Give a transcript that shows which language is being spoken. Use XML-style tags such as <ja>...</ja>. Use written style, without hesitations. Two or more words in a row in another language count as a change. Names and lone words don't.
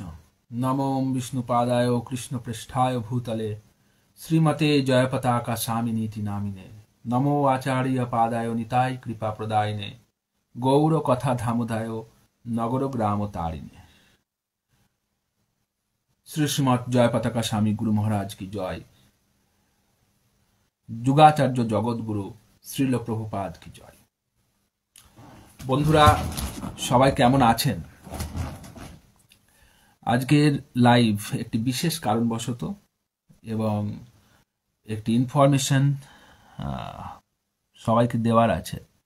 <sa>नमो विष्णुपादाय कृष्णपृष्ठाय भूतले श्रीमते जयपताका स्वामिनीति नामिने नमो आचार्य पादाय निताय कृपा प्रदायिने गौर कथा धामोदाय नगर ग्राम तारिणे।</sa> <hi>श्री श्रीमत जयपताका स्वामी गुरु महाराज की जय।</hi> <bn>যুগাচার্য জগৎগুরু শ্রীল প্রভুপাদ কি জয়। বন্ধুরা সবাই কেমন আছেন? আজকের লাইভ একটি বিশেষ কারণবশত এবং একটি ইনফরমেশন সবাইকে দেওয়ার আছে।</bn>